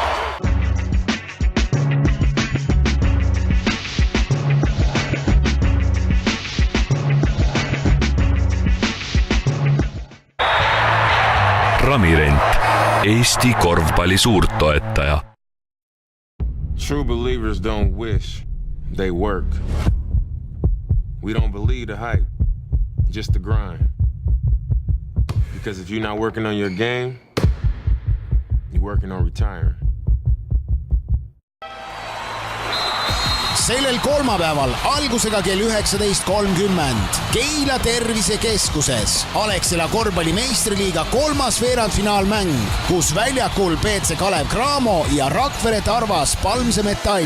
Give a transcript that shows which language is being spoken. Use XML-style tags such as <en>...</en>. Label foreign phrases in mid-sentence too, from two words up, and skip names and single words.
<et>Ramirent, Eesti korvpalli suurtoetaja.</et> <en>True believers don't wish, they work. We don't believe the hype, just the grind. Because if you're not working on your game, you're working on retiring.</en> <et>Sellel kolmapäeval algusega kell 19.30 Keila tervisekeskuses Alexela korvpalli meistriliiga 3. veerandfinaalmäng, kus väljakul PC Kalev Cramo ja Rakvere Tarvas Palmse Metall.</et>